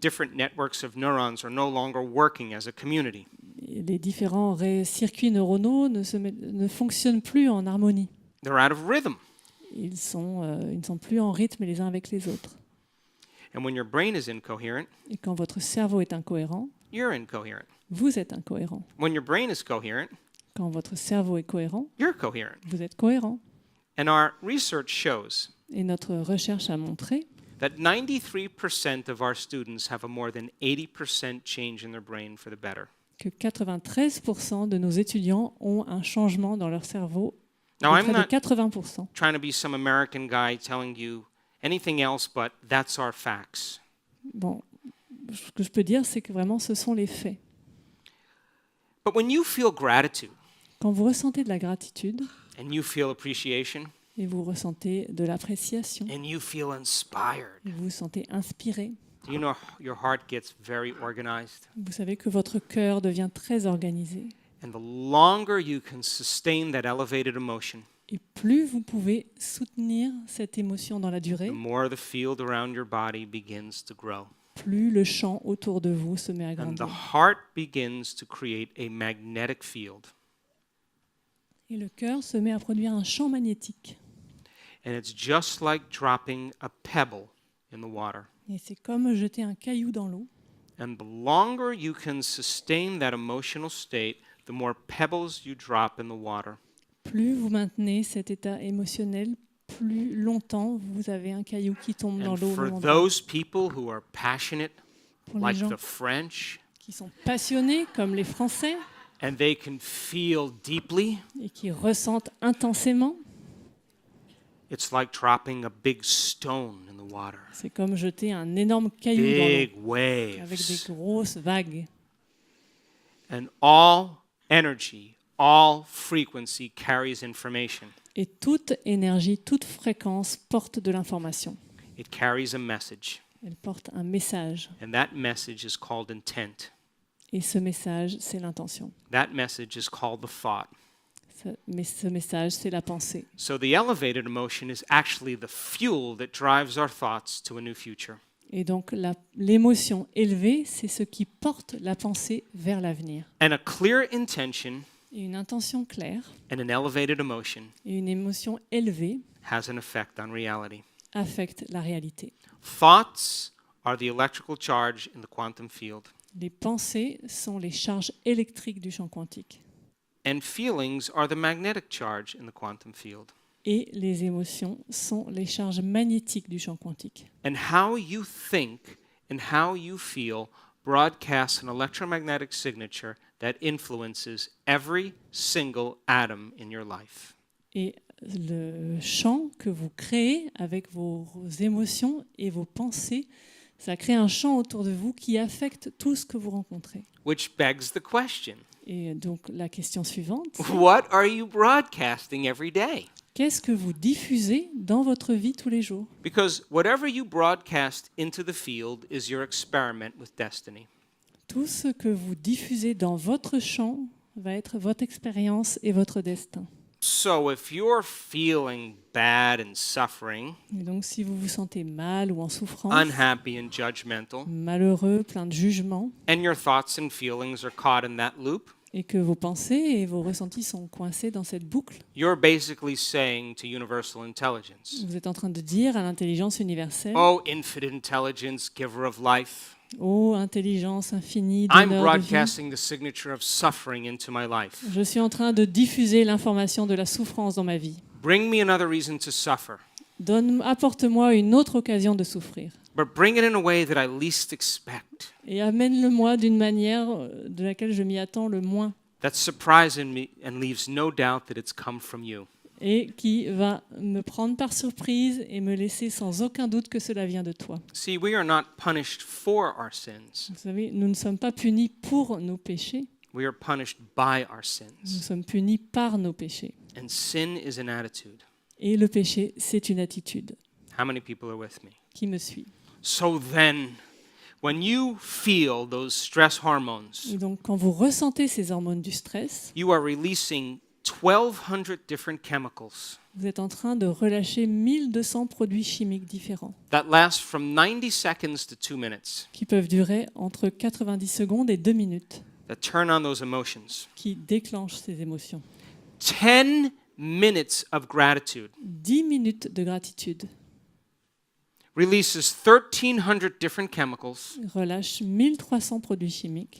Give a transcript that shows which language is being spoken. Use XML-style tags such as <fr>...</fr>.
<en>Different networks of neurons are no longer working as a community.</en> <fr>Et les différents circuits neuronaux ne fonctionnent plus en harmonie.</fr> <en>They're out of rhythm.</en> <fr>Ils ne sont plus en rythme les uns avec les autres.</fr> <en>And when your brain is incoherent,</en> <fr>Et quand votre cerveau est incohérent,</fr> <en>you're incoherent.</en> <fr>vous êtes incohérent.</fr> <en>When your brain is coherent,</en> <fr>Quand votre cerveau est cohérent,</fr> <en>you're coherent.</en> <fr>vous êtes cohérent.</fr> <en>And our research shows</en> <fr>Et notre recherche a montré</fr> <en>that 93% of our students have a more than 80% change in their brain for the better.</en> <fr>que 93% de nos étudiants ont un changement dans leur cerveau</fr> <en>Now,</en> <fr>de</fr> <en>I'm</en> <fr>près de</fr> <en>not</en> <fr>80%.</fr> <en>trying to be some American guy telling you anything else, but that's our facts.</en> <fr>Bon, ce que je peux dire, c'est que vraiment, ce sont les faits.</fr> <en>But when you feel gratitude</en> <fr>Quand vous ressentez de la gratitude</fr> <en>and you feel appreciation</en> <fr>et vous ressentez de l'appréciation,</fr> <en>and you feel inspired,</en> <fr>et vous vous sentez inspiré,</fr> <en>do you know your heart gets very organized?</en> <fr>vous savez que votre cœur devient très organisé.</fr> <en>And the longer you can sustain that elevated emotion,</en> <fr>Et plus vous pouvez soutenir cette émotion dans la</fr> <en>the</en> <fr>durée,</fr> <en>more the field around your body begins to grow.</en> <fr>plus le champ autour de vous se met à</fr> <en>And the</en> <fr>grandir.</fr> <en>heart begins to create a magnetic field.</en> <fr>Et le cœur se met à produire un champ magnétique.</fr> <en>And it's just like dropping a pebble in the water.</en> <fr>Et c'est comme jeter un caillou dans l'eau.</fr> <en>And the longer you can sustain that emotional state, the more pebbles you drop in the water.</en> <fr>Plus vous maintenez cet état émotionnel, plus longtemps vous avez un caillou qui tombe dans</fr> <en>And</en> <fr>l'eau. au</fr> <en>for</en> <fr>même endroit.</fr> <en>those people who are passionate,</en> <fr>Pour les</fr> <en>like</en> <fr>gens</fr> <en>the French,</en> <fr>qui sont passionnés, comme les Français,</fr> <en>and they can feel deeply,</en> <fr>et qui ressentent intensément,</fr> <en>it's like dropping a big stone in the water.</en> <fr>c'est comme jeter un énorme caillou dans l'eau,</fr> <en>Big</en> <fr>avec des</fr> <en>waves.</en> <fr>grosses vagues.</fr> <en>And all energy, all frequency carries information.</en> <fr>Et toute énergie, toute fréquence porte de l'information.</fr> <en>It carries a message.</en> <fr>Elle porte un message.</fr> <en>And that message is called intent.</en> <fr>Et ce message, c'est l'intention.</fr> <en>That message is called the thought.</en> <fr>Mais ce message, c'est la pensée.</fr> <en>So the elevated emotion is actually the fuel that drives our thoughts to a new future.</en> <fr>Et donc l'émotion élevée, c'est ce qui porte la pensée vers l'avenir.</fr> <en>And a clear intention</en> <fr>Et une intention claire</fr> <en>and an elevated emotion</en> <fr>et une émotion élevée</fr> <en>has an effect on reality.</en> <fr>affectent la réalité.</fr> <en>Thoughts are the electrical charge in the quantum field.</en> <fr>Les pensées sont les charges électriques du champ quantique.</fr> <en>And feelings are the magnetic charge in the quantum field.</en> <fr>Et les émotions sont les charges magnétiques du champ quantique.</fr> <en>And how you think and how you feel broadcasts an electromagnetic signature that influences every single atom in your life.</en> <fr>Et le champ que vous créez avec vos émotions et vos pensées, ça crée un champ autour de vous qui affecte tout ce que vous rencontrez.</fr> <en>Which begs the question,</en> <fr>Et donc la question suivante, c'est,</fr> <en>what are you broadcasting every day?</en> <fr>qu'est-ce que vous diffusez dans votre vie tous les jours?</fr> <en>Because whatever you broadcast into the field is your experiment with destiny.</en> <fr>Tout ce que vous diffusez dans votre champ va être votre expérience et votre destin.</fr> <en>So if you're feeling bad and suffering,</en> <fr>Et donc si vous vous sentez mal ou en souffrance,</fr> <en>unhappy and judgmental,</en> <fr>malheureux, plein de jugements,</fr> <en>and your thoughts and feelings are caught in that loop,</en> <fr>et que vos pensées et vos ressentis sont coincés dans cette boucle,</fr> <en>you're basically saying to universal intelligence,</en> <fr>vous êtes en train de dire à l'intelligence universelle,</fr> <en>oh, infinite intelligence, giver of life,</en> <fr>ô intelligence infinie,</fr> <en>I'm</en> <fr>donneur de vie,</fr> <en>broadcasting the signature of suffering into my life.</en> <fr>je suis en train de diffuser l'information de la souffrance dans ma vie.</fr> <en>Bring me another reason to suffer,</en> <fr>Apporte-moi une autre occasion de souffrir.</fr> <en>but bring it in a way that I least expect.</en> <fr>Et amène-le-moi d'une manière de laquelle je m'y attends le moins</fr> <en>That surprises me and leaves no doubt that it's come from you.</en> <fr>et qui va me prendre par surprise et me laisser sans aucun doute que cela vient de toi.</fr> <en>See, we are not punished for our sins.</en> <fr>Vous savez, nous ne sommes pas punis pour nos péchés,</fr> <en>We are punished by our</en> <fr>nous</fr> <en>sins.</en> <fr>sommes punis par nos péchés.</fr> <en>And sin is an attitude.</en> <fr>Et le péché, c'est une attitude.</fr> <en>How many people are with me?</en> <fr>Qui me suit?</fr> <en>So then, when you feel those stress hormones,</en> <fr>Et donc, quand vous ressentez ces hormones du stress,</fr> <en>you are releasing 1,200 different chemicals</en> <fr>vous êtes en train de relâcher 1200 produits chimiques différents</fr> <en>that last from 90 seconds to 2 minutes,</en> <fr>qui peuvent durer entre 90 secondes et 2 minutes,</fr> <en>that turn on those emotions.</en> <fr>qui déclenchent ces émotions.</fr> <en>10 minutes of gratitude</en> <fr>10 minutes de gratitude</fr> <en>releases 1,300 different chemicals</en> <fr>relâche 1300 produits chimiques</fr>